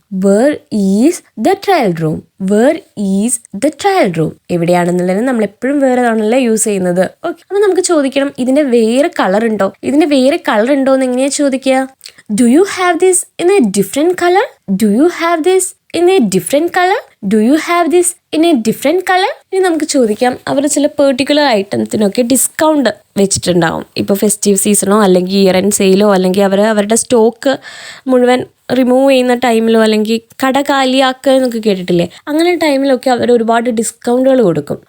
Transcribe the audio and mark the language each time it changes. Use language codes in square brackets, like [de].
[en] Where is the trial room? Where is the trial room? [ml] എവിടെയാണെന്നുള്ളതിന് നമ്മൾ എപ്പോഴും വേറെ ആണല്ലേ യൂസ് ചെയ്യുന്നത്. ഓക്കെ, അപ്പം നമുക്ക് ചോദിക്കണം, ഇതിൻ്റെ വേറെ കളർ ഉണ്ടോ? ഇതിൻ്റെ വേറെ കളർ ഉണ്ടോ എന്ന് എങ്ങനെയാണ് ചോദിക്കുക? [en] Do you have this in a different colour? Do you have this in a different color? Do you have this in a different color? [ml] ഇനി നമുക്ക് ചോദിക്കാം, അവർ ചില പെർട്ടിക്കുലർ ഐറ്റംസിനൊക്കെ ഡിസ്കൗണ്ട് വെച്ചിട്ടുണ്ടാവും. ഇപ്പോൾ ഫെസ്റ്റീവ് സീസണോ അല്ലെങ്കിൽ ഇയർ എൻഡ് സെയിലോ, അല്ലെങ്കിൽ അവരുടെ സ്റ്റോക്ക് മുഴുവൻ റിമൂവ് ചെയ്യുന്ന ടൈമിലോ, അല്ലെങ്കിൽ കട കാലിയാക്കുക എന്നൊക്കെ കേട്ടിട്ടില്ലേ, അങ്ങനെ ടൈമിലൊക്കെ അവർ ഒരുപാട് ഡിസ്കൗണ്ടുകൾ കൊടുക്കും.